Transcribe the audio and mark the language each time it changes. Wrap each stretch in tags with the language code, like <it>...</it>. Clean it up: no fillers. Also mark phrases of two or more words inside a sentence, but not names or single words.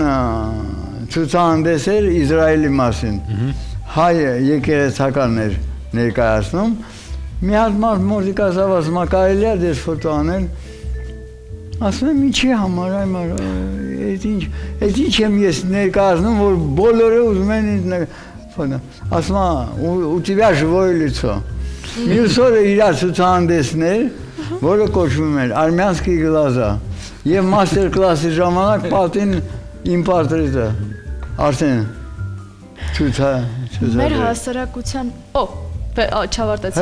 <hy>ցուցահանդես էր Իսրայելի մասին, հայ եկեղեցական էր ներկայացնում, մի հատ մարդ մոտիկ ասավ, ասում կարելի է դες ֆոտո անել, ասում եմ ինչի համար, այդ ինչ եմ ես ներկայացնում, որ բոլորը ուզում են ինձ ֆոտո, ասում ու</hy> <ru>тебя живое лицо։</ru> <hy>Մյուս օրը իրար ցուցահանդեսներ, որը կոչվում էր Արմյանսկի գլազա, եւ մաստեր կլասի ժամանակ պատին իմ պորտրետը, արդեն ցուցա։ Մեր հասարակության, չավարտեցի։</hy>